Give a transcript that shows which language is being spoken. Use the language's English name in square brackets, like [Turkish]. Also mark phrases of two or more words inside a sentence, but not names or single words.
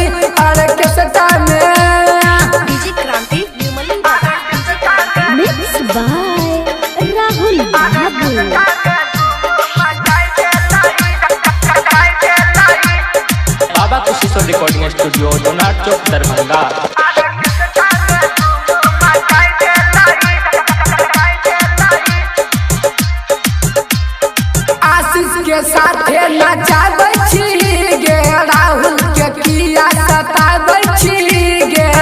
[Maithili] आले के सटा में [English] Mixed by Rahul Babu. बाबा कृष्ण recording studio दोनार चौक दरभंगा। [Maithili] आशीष के साथे नचाबै छी गे। राहुल के किया सताबै छी गे।